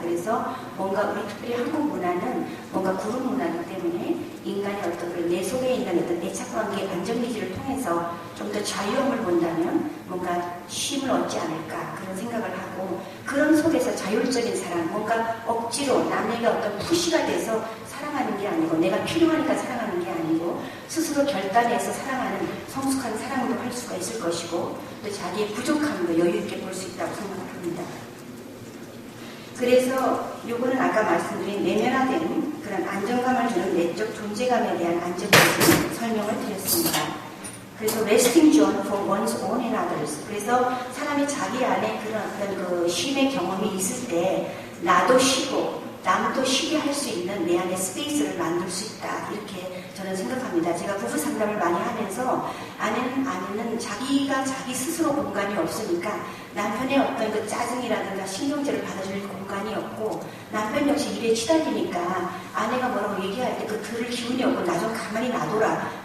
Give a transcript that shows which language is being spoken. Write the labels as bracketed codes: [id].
[ko] 그래서 뭔가 우리 특별히 한국 문화는 뭔가 그룹 문화이기 때문에 인간의 어떤 내 속에 있는 어떤 애착관계의 안정기지를 통해서 좀 더 자유함을 본다면 뭔가 쉼을 얻지 않을까 그런 생각을 하고 그런 속에서 자율적인 사랑 뭔가 억지로 남에게 어떤 푸시가 돼서 사랑하는 게 아니고 내가 필요하니까 사랑하는 게 아니고 스스로 결단해서 사랑하는 성숙한 사랑도 할 수가 있을 것이고 또 자기의 부족함도 여유 있게 볼 수 있다고 생각합니다. 그래서 요거는 아까 말씀드린 내면화된 그런 안정감을 주는 내적 존재감에 대한 안정적인 설명을 드렸습니다. 그래서 [en] resting zone for one's own and others. [ko] 그래서 사람이 자기 안에 그런 어떤 그 쉼의 경험이 있을 때 나도 쉬고 남도 쉬게 할 수 있는 내 안에 스페이스를 만들 수 있다. 이렇게 저는 생각합니다. 제가 부부 상담을 많이 하면서 아내는 자기가 자기 스스로 공간이 없으니까 남편의 어떤 그 짜증이라든가 신경질을 받아줄 공간이 없고 남편 역시 일에 치달리니까 아내가 뭐라고 얘기할 때 그 들을 기운이 없고 나 좀 가만히 놔둬라.